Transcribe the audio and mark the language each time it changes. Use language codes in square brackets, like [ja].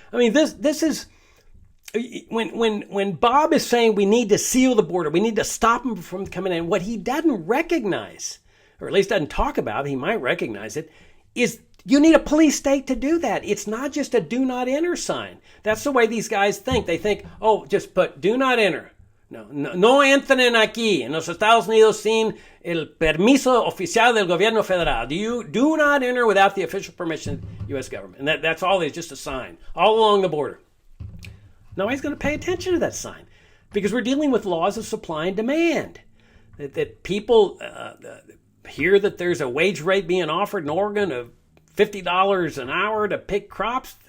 [en] I mean, this is when Bob is saying we need to seal the border, we need to stop them from coming in, what he doesn't recognize, or at least doesn't talk about, he might recognize it, is you need a police state to do that. It's not just a do not enter sign. That's the way these guys think. They think, oh, just put do not enter. [es] No entren aquí en los Estados Unidos sin el permiso oficial del gobierno federal. [en] You do not enter without the official permission of the U.S. government. And that's all. It's just a sign all along the border. Nobody's going to pay attention to that sign because we're dealing with laws of supply and demand. that people hear that there's a wage rate being offered in Oregon of $50 an hour to pick crops.